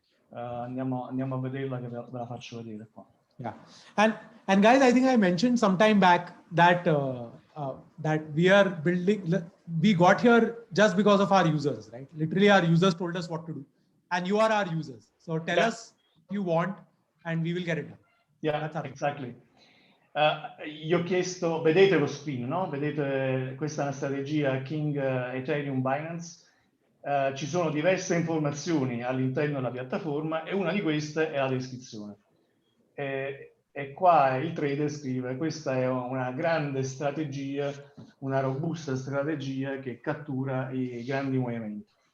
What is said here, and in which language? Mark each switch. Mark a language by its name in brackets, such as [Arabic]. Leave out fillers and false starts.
[Italian] Andiamo a vederla, che ve la faccio vedere qua. [English] Yeah, and guys, I think I mentioned some time back that that we are building. We got here just because of our users, right? Literally, our users told us what to do, and you are our users. So tell us what you want, and we will get it done. Yeah, exactly. [Italian] Gli ho chiesto, vedete lo screen, no? Vedete, questa è una strategia King Ethereum Binance. Ci sono diverse informazioni all'interno della piattaforma, e una di queste è la descrizione. E E qua il trader scrive: questa è una grande strategia, una robusta strategia che cattura i grandi movimenti.